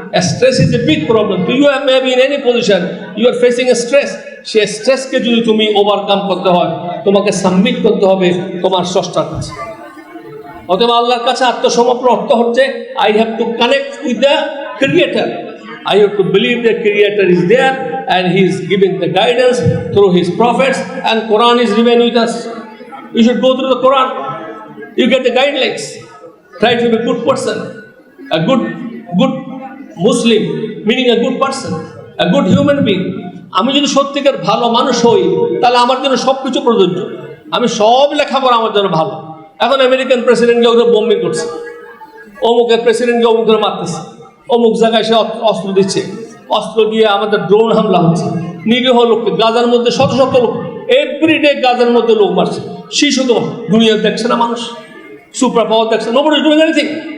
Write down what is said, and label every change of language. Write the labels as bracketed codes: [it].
[en] Stress is a big problem. তো you have maybe in any position you are facing a stress. [bn] সেই স্ট্রেসকে যদি তুমি overcome করতে হয়, তোমাকে সাবমিট করতে হবে তোমার স্রষ্টার কাছে। অতএব আল্লাহর কাছে আত্মসমর্পণ অর্থ হচ্ছে [en] I have to connect with the creator. I have to believe the Creator is there and He is giving the guidance through His prophets, and Quran is remain with us. You should go through the Quran. You get the guidelines. Try to be a good person, a good Muslim, meaning a good person, a good human being. [bn] আমি যদি সত্যিকার ভালো মানুষ হই তাহলে আমার জন্য সব কিছু প্রযোজ্য। আমি সব লেখাপড়া আমার জন্য ভালো। এখন আমেরিকান প্রেসিডেন্টকে ওরা বোম্বিং করছে, অমুকের প্রেসিডেন্টকে অমুক করে মারতেছে, অমুক জায়গায় সে অস্ত্র দিচ্ছে, অস্ত্র দিয়ে আমাদের ড্রোন হামলা হচ্ছে, নিরীহ লোককে গাজার মধ্যে শত শত লোক এভরিডে গাজার মধ্যে লোক মারছে, শিশু তো দুনিয়া দেখছে না মানুষ, সুপার পাওয়ার দেখছে, [en] Nobody is doing anything.